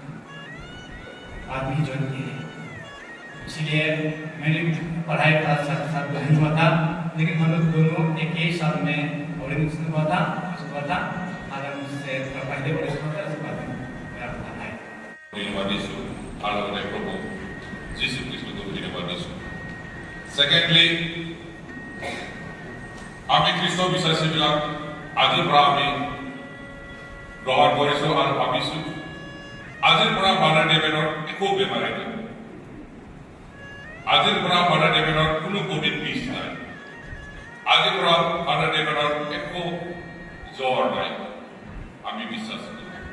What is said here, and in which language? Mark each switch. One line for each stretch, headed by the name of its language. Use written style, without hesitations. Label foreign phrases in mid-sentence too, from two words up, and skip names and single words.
Hindi: आदमी ज्वाइन किए इसलिए मैंने पढ़ाई का साथ नहीं हुआ था लेकिन हम लोग दोनों एक ही साल में ऑर्डिनेशन हुआ था फादर मुझसे पहले ऑर्डिनेशन हुआ था उसके बाद मेरा पढ़ा है
Assamese: Secondly, আমি খ্রিস্ট বিশ্বাসীবিলাক আজিৰ পৰা আমি গ্ৰহণ কৰিছো আৰু ভাবিছো আজিৰ পৰা ফাদাৰ ডেভিনৰ একো বেমাৰ নাই আজিৰ পৰা ফাদাৰ ডেভিনৰ কোনো কোভিড-19 নাই আজিৰ পৰা ফাদাৰ ডেভিনৰ একো জ্বৰ নাই আমি বিশ্বাস কৰো